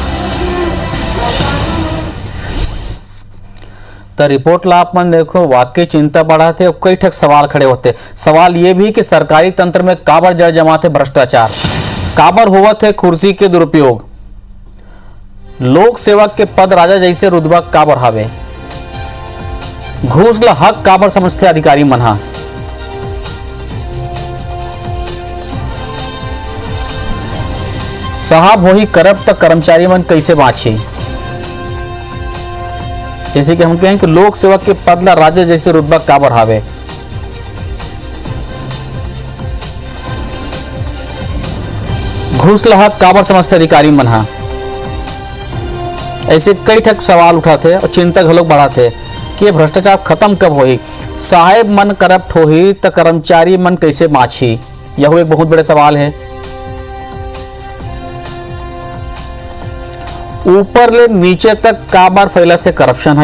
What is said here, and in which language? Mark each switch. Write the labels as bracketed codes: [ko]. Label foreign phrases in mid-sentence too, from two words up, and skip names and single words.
[hne] तो रिपोर्ट ला आप मन देखो, वाकई चिंता बढ़ाते और कई ठक सवाल खड़े होते। सवाल ये भी कि सरकारी तंत्र में काबर जड़ जमाते भ्रष्टाचार, काबर हुआ थे कुर्सी के दुरुपयोग, लोक सेवक के पद राजा जैसे रुतबा काबर हावे, घूस ला हक काबर समझते अधिकारी मनहा। साहब हो ही करब तक कर्मचारी मन कैसे बाँची। जैसे कि हम कहें कि लोक सेवक के पद ला राजा जैसे रुतबा काबर हावे, घूस ला हक काबर समझते अधिकारी मन हा। ऐसे कई ठक सवाल उठाते और चिंता घलोक बढ़ाते कि ये भ्रष्टाचार खत्म कब होई। साहेब मन करप्ट होही तो कर्मचारी मन कैसे बाँची, यह एक बहुत बड़े सवाल है। ऊपर ले नीचे तक काबर फैला थे करप्शन है।